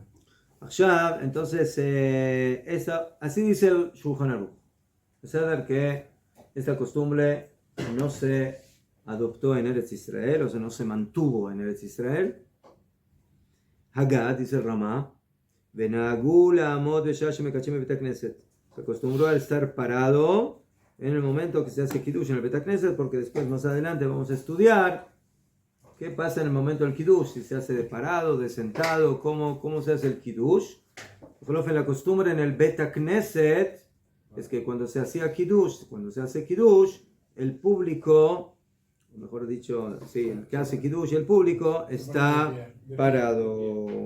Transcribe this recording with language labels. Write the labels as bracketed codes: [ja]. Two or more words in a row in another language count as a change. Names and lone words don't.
[es] עכשיו, entonces, así dice el Shulchan Aruch. Es decir, que esta costumbre no se adoptó en Eretz Israel, o sea, no se mantuvo en Eretz Israel. Hagad, dice el Ramá, [he] ונהגו לעמוד בשעה שמקדשים בבית כנסת. [es] Se acostumbró a estar parado en el momento que se hace Kiddush en el [he] בית כנסת, [es] porque después, más adelante, vamos a estudiar qué pasa en el momento del Kiddush, si se hace de parado, de sentado, cómo se hace el Kiddush. La costumbre en el [he] בית כנסת [es] es que cuando se hacía Kiddush, cuando se hace Kiddush, el público, mejor dicho, sí, el que hace Kiddush, el público está parado.